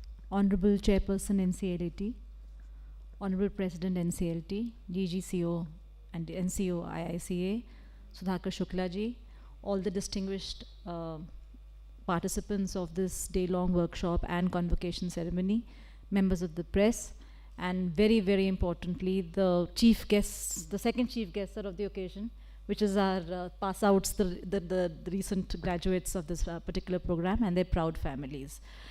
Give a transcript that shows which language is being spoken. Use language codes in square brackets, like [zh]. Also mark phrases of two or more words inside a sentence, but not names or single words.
[en] Honorable Chairperson NCLT, Honorable President NCLT, DGCO and NCO IICA, Sudhakar Shukla ji, all the distinguished participants of this day-long workshop and convocation ceremony, members of the press, and very, very importantly, the chief guests, the second chief guest of the occasion, which is our pass-outs, the recent graduates of this particular program and their proud families.